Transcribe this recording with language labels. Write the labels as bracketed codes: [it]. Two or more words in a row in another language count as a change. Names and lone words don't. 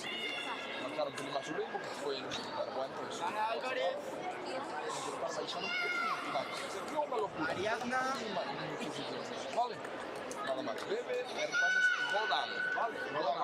[gl] Marcar un pelín máis o ritmo, que foi no segundo aguanto. Intentar baixar un pouquinho máis. É unha locura. Ariadna. Vale? Vale. [es] nada más. [gl] Bebe, e repasas rodando, vale? Rodando.